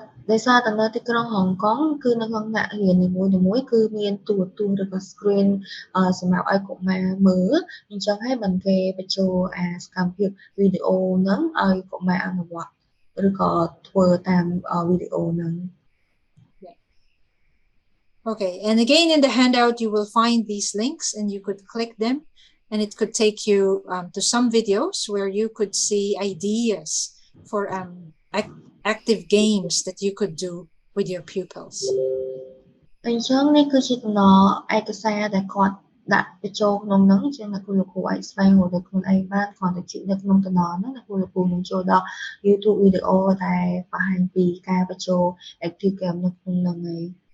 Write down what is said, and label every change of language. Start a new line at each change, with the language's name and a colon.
Khmer: ដោយសារតែនៅទីក្រុងហុងកុងគឺនៅក្នុងថ្នាក់រៀននីមួយៗគឺមានទូរទស្សន៍ឬក៏ screen សម្រាប់ឲ្យកុមារមើលអញ្ចឹងហើយមិនគេបញ្ចូលសកម្មភាពវីដេអូហ្នឹងឲ្យកុមារអនុវត្តឬក៏ធ្វើតាមវីដេអូហ្នឹង
English: Okay, and again in the handout you will find these links and you could click them and it could take you to some videos where you could see ideas for active games that you could do with your pupils.
Khmer: អញ្ចឹងនេះគឺជាតំណឯកសារដែលគាត់ដាក់បញ្ចូលក្នុងហ្នឹងជាអ្នកគ្រូលោកគ្រូអាចស្វែងរកដោយខ្លួនឯងបានគ្រាន់តែជិះនៅក្នុងតំណហ្នឹងអ្នកគ្រូលោកគ្រូនឹងចូលដល់ YouTube វីដេអូដែលបង្ហាញពីការបញ្ចូល active game នៅក្នុងហ្នឹងឯង